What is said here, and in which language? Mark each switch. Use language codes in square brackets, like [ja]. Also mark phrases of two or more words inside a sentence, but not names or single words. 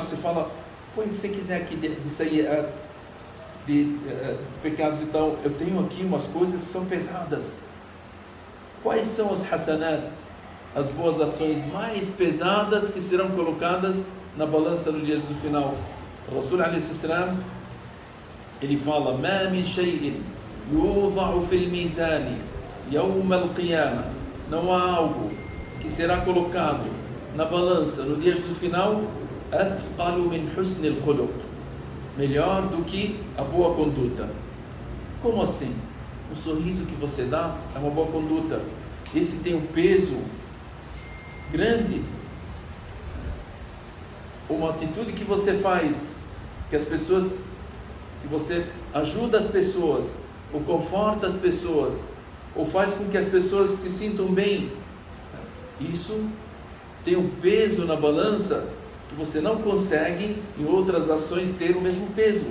[pt] Você fala, põe o que você quiser aqui de sayiat, de pecados e tal. Eu tenho aqui umas coisas que são pesadas. Quais são as hasanat, as boas ações mais pesadas que serão colocadas na balança no dia do final? O Rasul [ar] عليه السلام [pt] ele fala, [ar] ما من شيء يوضع في الميزان يوم القيامة. [pt] Não há algo que será colocado na balança no dia do final, [ar] أثقل من حسن الخلق, [pt] melhor do que a boa conduta. Como assim? O sorriso que você dá é uma boa conduta. Esse tem um peso grande. Uma atitude que você faz, que as pessoas, que você ajuda as pessoas, ou conforta as pessoas, ou faz com que as pessoas se sintam bem, isso tem um peso na balança que você não consegue em outras ações ter o mesmo peso.